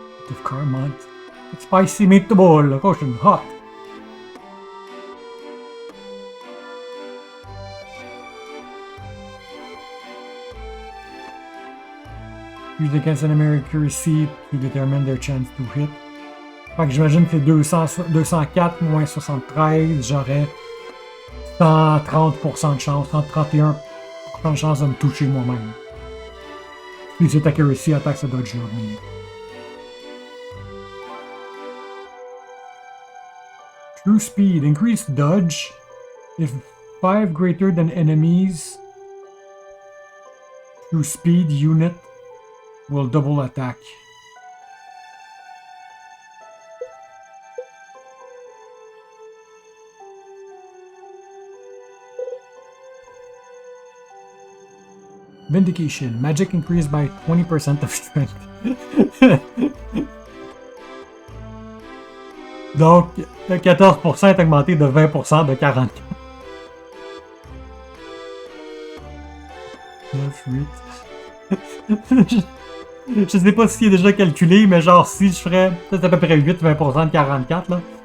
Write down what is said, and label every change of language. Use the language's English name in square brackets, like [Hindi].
[English] Of Carmont. It's spicy meatball, caution, hot. Use against enemy accuracy to determine their chance to hit. [French] Fait que j'imagine que c'est 204 moins 73, j'aurais 130% de chance, 131% de chance de me toucher moi-même. Puis cette accuracy attaque ce dodge là. [English] True speed, increased dodge. If 5 greater than enemies, true speed unit will double attack. Vindication. Magic increased by 20% of strength. [French] Donc, le 14% est augmenté de 20% de 44. 9, 8... Je sais pas si c'est déjà calculé, mais genre si je ferais peut-être à peu près 8-20% de 44 là.